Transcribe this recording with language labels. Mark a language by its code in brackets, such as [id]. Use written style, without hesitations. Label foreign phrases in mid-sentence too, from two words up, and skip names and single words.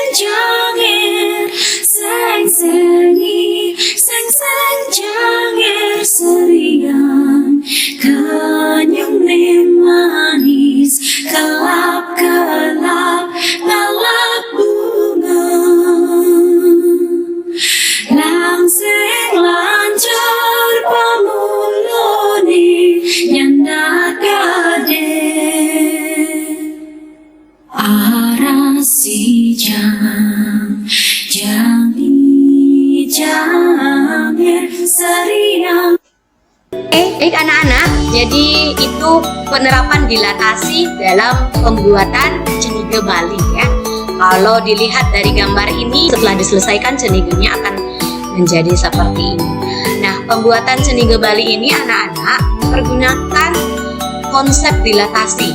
[ban] jangir, seng-sengi, seng-seng jangir seriang, kenyum manis, kelap-kelap, lalap bunga, langsing lancar pamuloni, nyandak arasi jangir seriang. [id] Anak-anak, jadi itu penerapan dilatasi dalam pembuatan cenige Bali ya. Kalau dilihat dari gambar ini, setelah diselesaikan cenigenya akan menjadi seperti ini. Nah, pembuatan cenige Bali ini anak-anak mempergunakan konsep dilatasi.